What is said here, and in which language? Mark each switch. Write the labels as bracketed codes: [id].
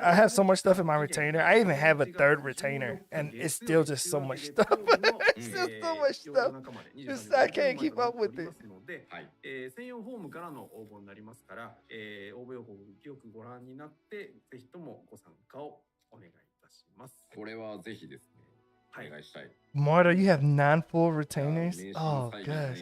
[en] I have so much stuff in my retainer. I even have a third retainer, and it's still just so much stuff. It's still so much stuff. I can't keep up with it. [ja] 専用フォームからの応募になりますから、応募要項をよくご覧になって、ぜひともご参加をお願いいたします。これはぜひですね。 [en] Marta, you have 9 full retainers? Oh, gosh.